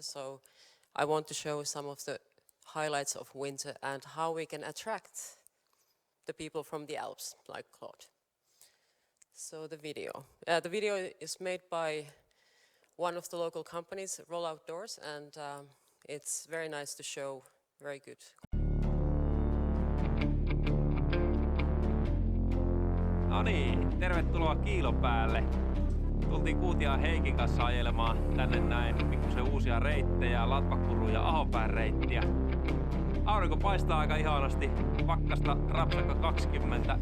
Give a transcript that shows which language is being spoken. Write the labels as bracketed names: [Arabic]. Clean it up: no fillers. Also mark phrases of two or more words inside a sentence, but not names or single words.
[English] So I want to show some of the highlights of winter and how we can attract the people from the Alps, like Claude. So the video. The video is made by one of the local companies, Roll Outdoors, and it's very nice to show, very good. [Finnish] No niin, tervetuloa Kiilopäälle. Tultiin Kuutiaan Heikin kanssa ajelemaan tänne näin pikkusen uusia reittejä, Latvakuru ja Ahopään reittiä. Aurinko paistaa aika ihanasti, pakkasta rapsakka 20.